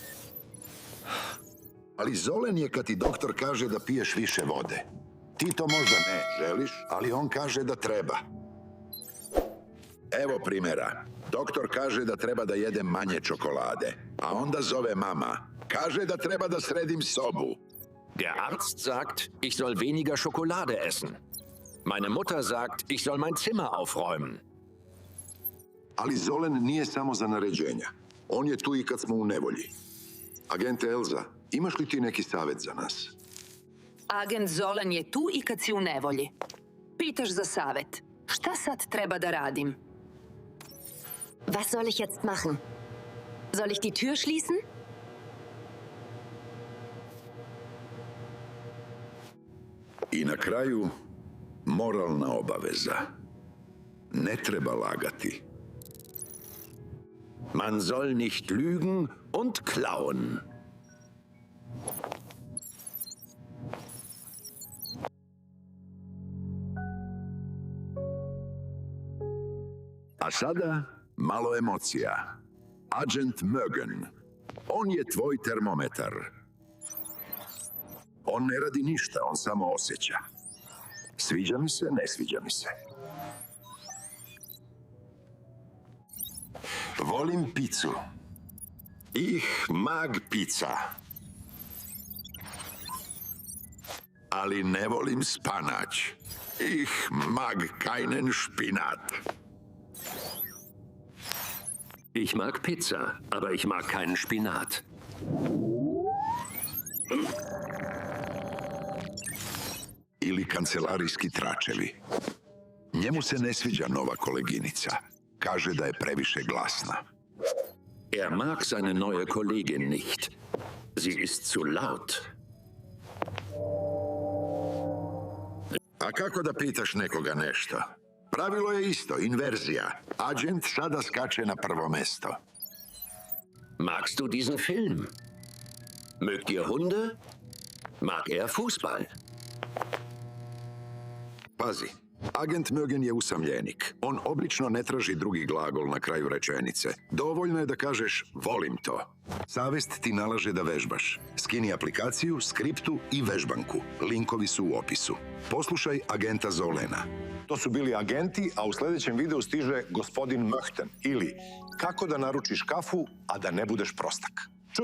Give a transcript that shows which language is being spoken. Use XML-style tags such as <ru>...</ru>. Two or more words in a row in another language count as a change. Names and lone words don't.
<sr>Ali Zolen je kad ti doktor kaže da piješ više vode. Ti to možda ne želiš, ali on kaže da treba. Evo primjera. Doktor kaže da treba da jedem manje čokolade, a onda zove mama. Kaže da treba da sredim sobu.</sr> <de>Der Arzt sagt, ich soll weniger Schokolade essen. Meine Mutter sagt, ich soll mein Zimmer aufräumen.</de> <sr>Ali Zolen nije samo za naređenja. On je tu i kad smo u nevolji. Agente Elza, imaš li ti neki savjet za nas? Agent Zolen je tu i kad si u nevolji. Pitaš za savjet. Šta sad treba da radim?</sr> <de>Was soll ich jetzt machen? Soll ich die Tür schließen?</de> <sr>I na kraju, moralna obaveza. Ne treba lagati.</sr> <de>Man soll nicht lügen und klauen.</de> <sr>A sada, malo emocija. Agent Mögen. On je tvoj termometar. On ne radi ništa, on samo osjeća. Sviđa mi se, ne sviđa mi se. Volim picu.</sr> <de>Ich mag pizza.</de> <sr>Ali ne volim spanać.</sr> <de>Ich mag keinen Spinat. Ich mag Pizza, aber ich mag keinen Spinat.</de> <sr>Ili kancelarijski tračevi. Njemu se ne sviđa nova koleginica. Kaže da je previše glasna.</sr> <de>Er mag seine neue Kollegin nicht. Sie ist zu laut.</de> <sr>A kako da pitaš nekoga nešto? Pravilo je isto, inverzija. Agent sada skače na prvo mesto.</sr> <de>Magst du diesen Film? Mögt ihr Hunde? Mag er Fußball?</de> <sr>Pazi, agent Mögen je usamljenik. On obično ne traži drugi glagol na kraju rečenice. Dovoljno je da kažeš volim to. Savest ti nalaže da vežbaš. Skini aplikaciju, skriptu i vežbanku. Linkovi su u opisu. Poslušaj agenta Zolena. To su bili agenti, a u sljedećem videu stiže gospodin Möchten ili kako da naručiš kafu, a da ne budeš prostak.</sr>